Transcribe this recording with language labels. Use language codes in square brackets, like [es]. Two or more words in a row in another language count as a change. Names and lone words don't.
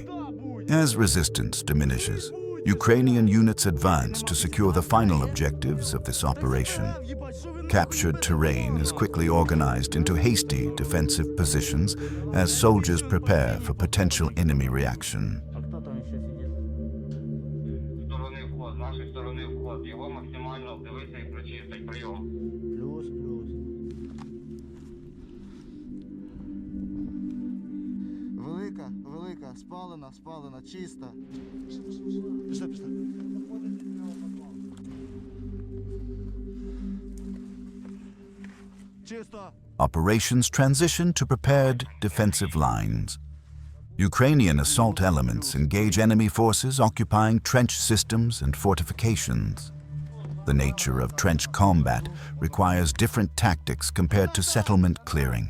[en] As resistance diminishes, Ukrainian units advance to secure the final objectives of this operation. Captured terrain is quickly organized into hasty defensive positions as soldiers prepare for potential enemy reaction. [uk] А хто там ще сидить? Сторони вход, з нашої сторони вход. Його максимально вдивися і прочистить. Прийом. Плюс, плюс. Велика, техніка, спалена, чиста. Пішли. Чисто. [en] Operations transition to prepared defensive lines. Ukrainian assault elements engage enemy forces occupying trench systems and fortifications. The nature of trench combat requires different tactics compared to settlement clearing.